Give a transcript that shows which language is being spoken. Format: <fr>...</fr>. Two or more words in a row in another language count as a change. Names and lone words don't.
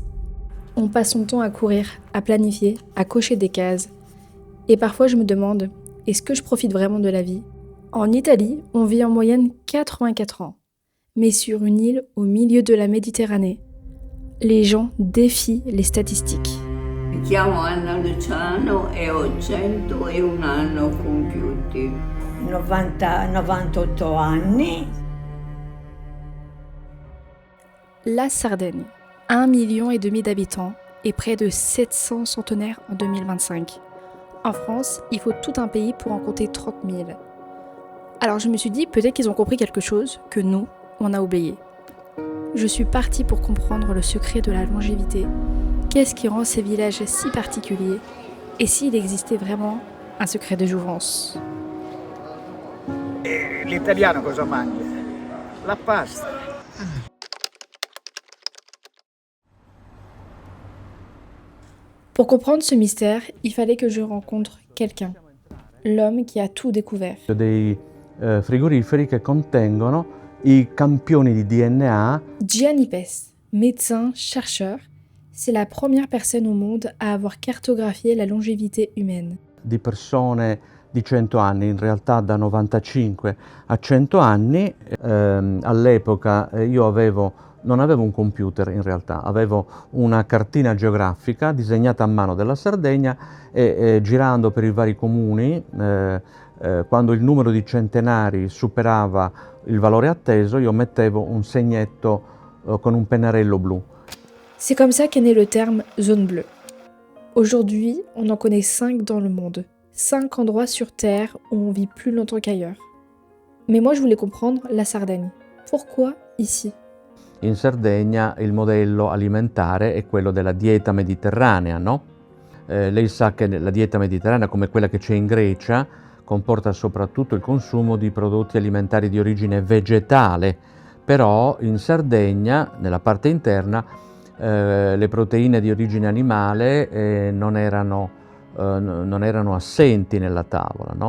<fr>On passe son temps à courir, à planifier, à cocher des cases. Et parfois je me demande, est-ce que je profite vraiment de la vie? En Italie, on vit en moyenne 84 ans. Mais sur une île au milieu de la Méditerranée, les gens défient les statistiques.</fr> <it>Mi chiamo Anna Luciano e ho 101 anni compiuti. 98 anni.</it> <fr>La Sardaigne, 1,5 million d'habitants et près de 700 centenaires en 2025. En France, il faut tout un pays pour en compter 30 000. Alors je me suis dit, peut-être qu'ils ont compris quelque chose que nous, on a oublié. Je suis partie pour comprendre le secret de la longévité. Qu'est-ce qui rend ces villages si particuliers? Et s'il existait vraiment un secret de jouvence?</fr> <it>E l'italiano cosa mangia? La pasta.</it> <fr>Pour comprendre ce mystère, il fallait que je rencontre quelqu'un. L'homme qui a tout découvert.</fr> <it>Dei frigoriferi che contengono i campioni di DNA.</it> <fr>Gianni Pes, médecin, chercheur, c'est la première personne au monde à avoir cartographié la longévité humaine.</fr> <it>Di persone di 100 anni, in realtà da 95 a 100 anni. All'epoca io non avevo un computer in realtà, avevo una cartina geografica disegnata a mano della Sardegna e girando per i vari comuni, quando il numero di centenari superava il valore atteso, io mettevo un segnetto con un pennarello blu.</it> <fr>C'est comme ça qu'est né le terme zone bleue. Aujourd'hui, on en connaît 5 dans le monde. 5 endroits sur Terre où on vit plus longtemps qu'ailleurs. Mais moi, je voulais comprendre la Sardaigne. Pourquoi ici?</fr> <it>In Sardegna il modello alimentare è quello della dieta mediterranea, no? Lei sa che la dieta mediterranea, come quella che c'è in Grecia, comporta soprattutto il consumo di prodotti alimentari di origine vegetale, però in Sardegna, nella parte interna, le proteine di origine animale non erano assenti nella tavola, no?</it>